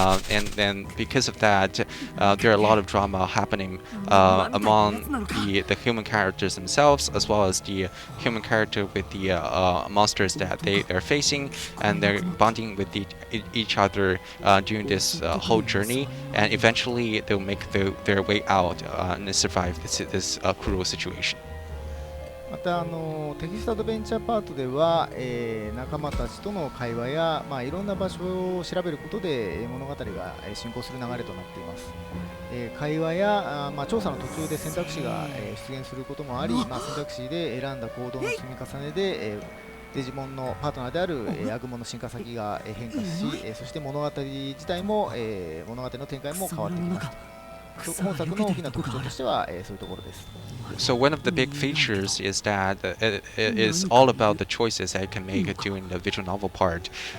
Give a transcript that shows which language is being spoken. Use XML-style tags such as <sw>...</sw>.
<en>and then because of that, there are a lot of drama happening among the human characters themselves, as well as the human character with the monsters that they are facing, and they're bonding with each other during this whole journey, and eventually they'll make their way out and survive this cruel situation.</en> <ja>またテキストアドベンチャーパートでは、仲間たちとの会話や、いろんな場所を調べることで物語が進行する流れとなっています。会話や調査の途中で選択肢が出現することもあり、選択肢で選んだ行動の積み重ねで、デジモンのパートナーであるアグモの進化先が変化し、そして物語自体も、物語の展開も変わってきます。本作の大きな特徴としては、そういうところです。</ja> <en>So one of the big features is that it is all about the choices that you can make during the visual novel part.</en>